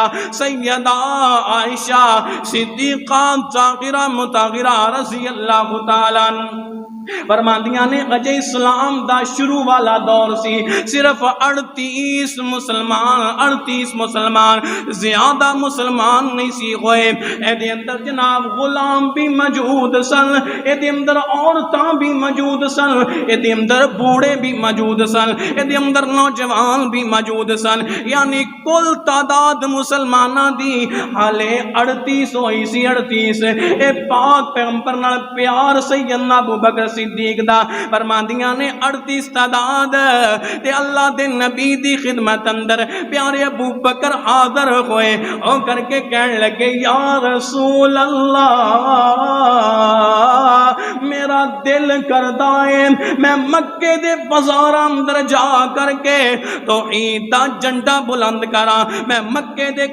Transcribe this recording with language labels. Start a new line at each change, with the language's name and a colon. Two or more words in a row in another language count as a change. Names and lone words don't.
Punjabi: سیدہ عائشہ صدیقہ طاہرہ مطہرہ
Arabic: رضی اللہ تعالیٰ
Punjabi: فرماندیاں نے اجے اسلام دا شروع والا دور سی، صرف 38 مسلمان زیادہ مسلمان نہیں سی ہوئے، ایدے اندر جناب غلام بھی موجود سن، ایدے اندر عورتاں بھی موجود سن، ایدے اندر بوڑھے بھی موجود سن، ایدے اندر نوجوان بھی موجود سن، یعنی کل تعداد مسلمانہ دی حالے 38 ہوئی سی۔ 38 اے پاک پیغمبر نال پیار سیدنا ابو بکر صدیق دا، فرماندیاں نے 38 تعداد تے اللہ دے نبی دی خدمت اندر پیارے ابو بکر حاضر ہوئے، او کر کے کہنے لگے،
Arabic: یا رسول اللہ
Punjabi: میرا دل کردہ ہے میں مکے دے بازار اندر جا کر کے توحید دا جھنڈا بلند کراں، میں مکے دے